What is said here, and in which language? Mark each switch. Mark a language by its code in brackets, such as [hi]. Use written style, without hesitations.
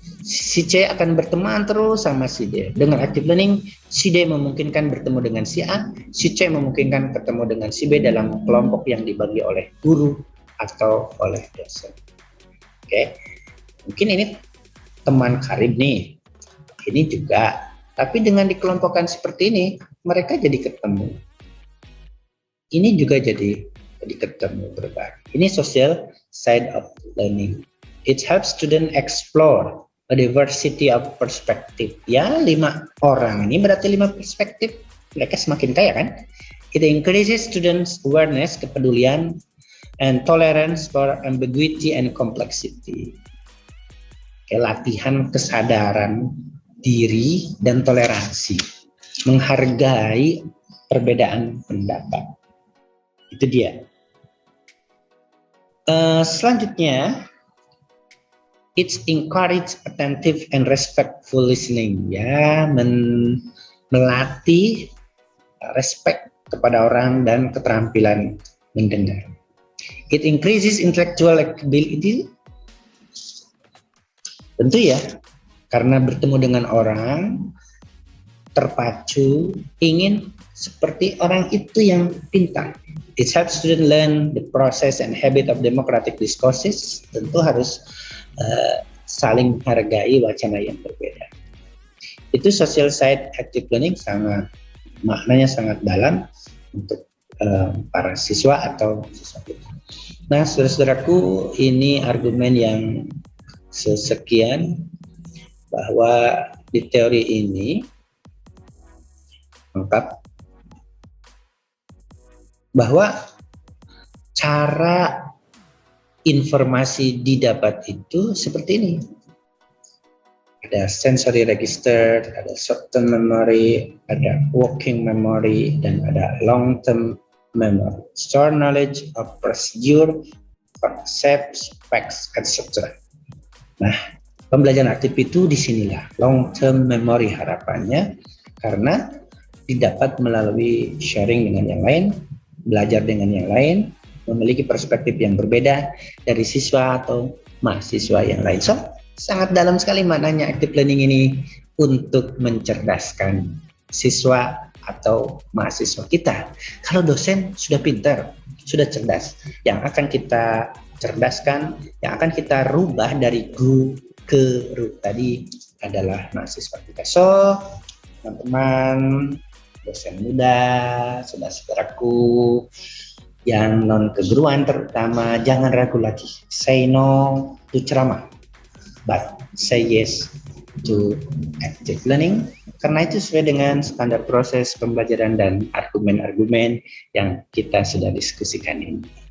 [id] Si C akan berteman terus sama si D. Dengan active learning, si D memungkinkan bertemu dengan si A, si C memungkinkan ketemu dengan si B dalam kelompok yang dibagi oleh guru atau oleh dosen. Oke, mungkin ini teman karib nih. Ini juga, tapi dengan dikelompokkan seperti ini, mereka jadi ketemu. Ini juga jadi ketemu berbagi. [en] Ini social side of learning. It helps student explore a diversity of perspective. [id] Ya, 5 orang ini berarti 5 perspektif. Mereka semakin kaya kan? [en] It increases students' awareness, kepedulian, and tolerance for ambiguity and complexity. [id] Latihan kesadaran diri dan toleransi, menghargai perbedaan pendapat. Itu dia. [en] Selanjutnya, it's encourage attentive and respectful listening. [id] Ya, melatih respect kepada orang dan keterampilan mendengar. [en] It increases intellectual ability. [id] Tentu ya, karena bertemu dengan orang, terpacu, ingin seperti orang itu yang pintar. [en] It helps students learn the process and habit of democratic discourses. [id] Tentu harus saling menghargai wacana yang berbeda. Itu social side active learning, maknanya sangat dalam untuk para siswa atau siswa kita. Nah, saudara-saudaraku, ini argumen yang sesekian bahwa di teori ini lengkap bahwa cara informasi didapat itu seperti ini. Ada sensory register, ada short-term memory, ada working memory, dan ada long-term memory. [en] Store knowledge of procedure, concepts, facts, etc. [id] Nah, pembelajaran aktif itu disinilah long-term memory harapannya, karena didapat melalui sharing dengan yang lain, belajar dengan yang lain, memiliki perspektif yang berbeda dari siswa atau mahasiswa yang lain. So, sangat dalam sekali maknanya active learning ini untuk mencerdaskan siswa atau mahasiswa kita. Kalau dosen sudah pintar, sudah cerdas, yang akan kita cerdaskan, yang akan kita rubah dari guru ke ru tadi adalah mahasiswa kita. So, teman-teman, dosen muda, saudara-saudaraku yang non keguruan terutama, jangan ragu lagi. [en] Say no to ceramah, but say yes to active learning. [id] Karena itu sesuai dengan standar proses pembelajaran dan argumen-argumen yang kita sudah diskusikan ini.